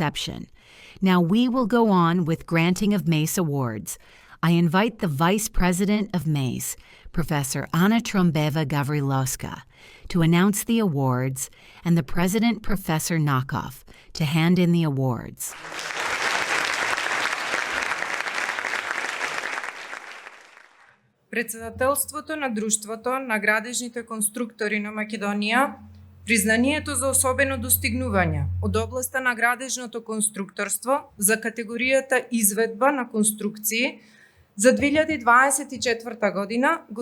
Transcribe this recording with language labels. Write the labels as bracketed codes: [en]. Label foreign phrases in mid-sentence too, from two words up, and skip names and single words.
[en] Now we will go on with granting of MASE awards. I invite the Vice President of MASE, Professor Anna Trombeva Gavrilowska, to announce the awards and the President, Professor Nakov, to hand in the awards. [mk] Председателството на Друштвото на градежните конструктори на Македонија, признанието за особено достигнување од областа на градежното конструкторство за категоријата изведба на конструкции за 2024 година го